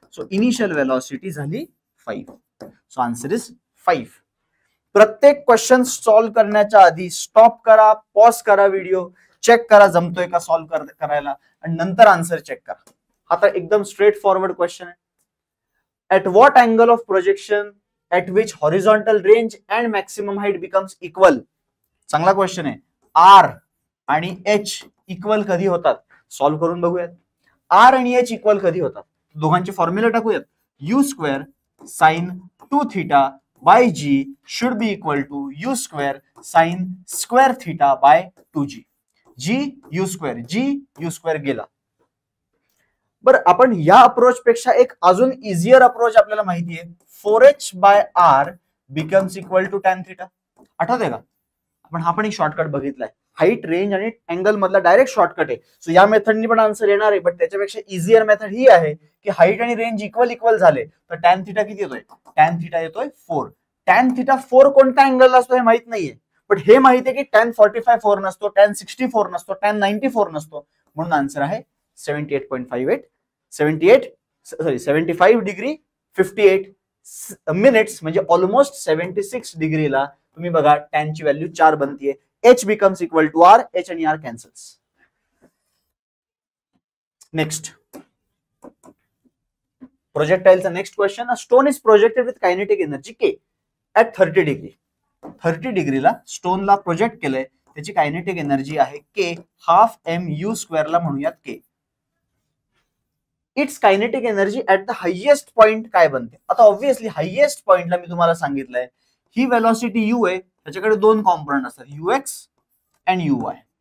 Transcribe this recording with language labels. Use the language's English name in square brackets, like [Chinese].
[English] So initial velocity झाली 5. So answer is 5. [Marathi] प्रत्येक question solve करण्याच्या आधी स्टॉप करा, पॉज करा, व्हिडिओ चेक करा जमतोय का सॉल्व्ह करायला आणि नंतर आन्सर चेक करा. हा तर एकदम स्ट्रेट फॉरवर्ड क्वेश्चन आहे. [English] At what angle of projection at which horizontal range and maximum height becomes equal? [Marathi] चांगला क्वेश्चन आहे. R आणि H इक्वल कधी होतात? सॉल्व्ह करून बघूयात. R आणि H इक्वल कधी होतात? दोघांचे formula टाकूयात. [English] u square sine 2 theta by g should be equal to u square sine square theta by 2g. [Marathi] g u square गेला. बरं आपण या अप्रोच पेक्षा एक अजून इझियर अप्रोच आपल्याला माहिती आहे. [English] 4h by r becomes equal to tan theta. [Marathi] आठवतंय का? आपण हा पण एक शॉर्टकट बघितलाय. हाईट, रेंज आणि अँगल मधला डायरेक्ट शॉर्टकट आहे. सो या मेथडनी पण आन्सर येणार आहे, बट त्याच्यापेक्षा इझियर मेथड ही आहे की हाईट आणि रेंज इक्वल झाले तर टॅन थीटा किती येतोय? टॅन थीटा येतोय 4. टॅन थीटा 4 कोणत्या अँगलला असतो हे माहित नाहीये, बट हे माहिती आहे की टॅन 45 4 नसतो, टॅन 64 नसतो, टॅन 94 नसतो. म्हणून आन्सर आहे 75 डिग्री 58 मिनिट्स म्हणजे ऑलमोस्ट 76 डिग्रीला तुम्ही बघा टॅनची value 4 बनतीये. [English] H becomes equal to R. H आणि R cancels. Next. Projectileचा next question. A stone is projected with kinetic energy K at 30 degree. [Marathi] 30 डिग्रीला स्टोनला project केलंय, त्याची कायनेटिक एनर्जी आहे K, हाफ mu स्क्वेअरला म्हणूयात K. [English] it's kinetic energy at the highest point [Marathi] काय बनते? आता obviously highest पॉइंटला मी तुम्हाला सांगितलंय ही व्हेलॉसिटी u आहे, त्याच्याकडे दोन कॉम्पोनंट असतात ux अँड uy.